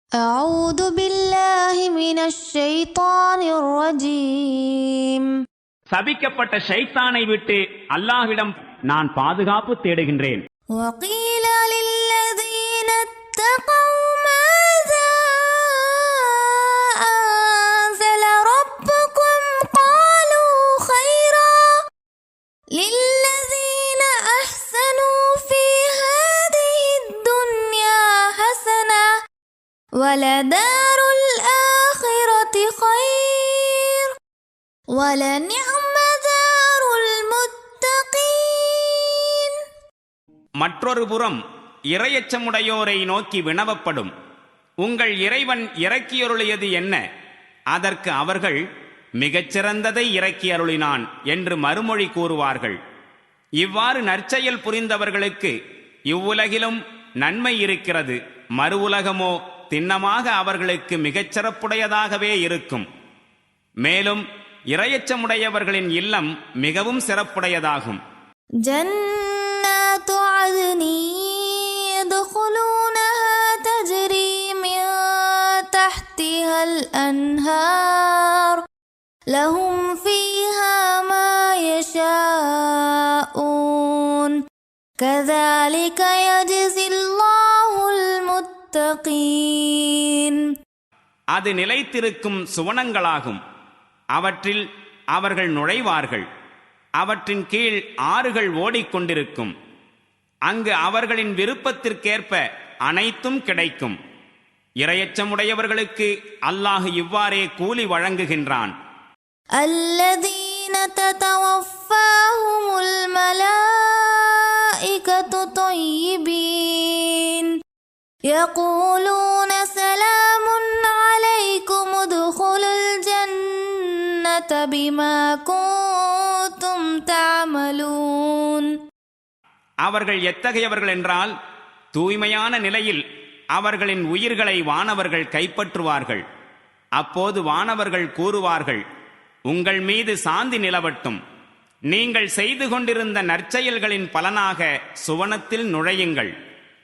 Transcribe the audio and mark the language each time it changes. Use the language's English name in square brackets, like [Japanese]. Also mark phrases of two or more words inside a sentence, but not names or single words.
[Arabic] أعوذ بالله من الشيطان الرجيم. [Tamil] சபிக்கப்பட்ட ஷைத்தானை விட்டு அல்லாஹ்விடம் நான் பாதுகாப்பு தேடுகின்றேன். [Arabic] وقيل للذين اتقوا ماذا أنزل ربكم قالوا خيرا للذين أحسنوا في هذه الدنيا حسنة ولدار الآخرة خير ولنعم دار المتقين. [Tamil] மற்றொரு புறம் இறையச்சமுடையோரை நோக்கி வினவப்படும், உங்கள் இறைவன் இறக்கியருளியது என்ன? அதற்கு அவர்கள் மிகச்சிறந்ததை இறக்கியருளினான் என்று மறுமொழி கூறுவார்கள். இவ்வாறு நற்செயல் புரிந்தவர்களுக்கு இவ்வுலகிலும் நன்மை இருக்கிறது, மறு உலகமோ திண்ணமாக அவர்களுக்கு மிகச் சிறப்புடையதாகவே இருக்கும். மேலும் இறையச்சமுடையவர்களின் இல்லம் மிகவும் சிறப்புடையதாகும். [Arabic] جنات عدن يدخلونها تجري من تحتها الأنهار لهم فيها ما يشاءون كذلك يجزي الله المتقين. [Tamil] அது நிலைத்திருக்கும் சுவனங்களாகும். அவற்றில் அவர்கள் நுழைவார்கள். அவற்றின் கீழ் ஆறுகள் ஓடிக்கொண்டிருக்கும். அங்கு அவர்களின் விருப்பத்திற்கேற்ப அனைத்தும் கிடைக்கும். இறையச்சமுடையவர்களுக்கு அல்லாஹ் இவ்வாறே கூலி வழங்குகின்றான். [Arabic] الذين تتوفاهم الملائكة طيبين يقولون سلام عليكم ادخلوا الجنة بما كنتم تعملون. [Tamil] அவர்கள் எத்தகையவர்கள் என்றால், தூய்மையான நிலையில் அவர்களின் உயிர்களை வானவர்கள் கைப்பற்றுவார்கள். அப்போது வானவர்கள் கூறுவார்கள், உங்கள் மீது சாந்தி நிலவட்டும், நீங்கள் செய்து கொண்டிருந்த நற்செயல்களின் பலனாக சுவனத்தில் நுழையுங்கள்.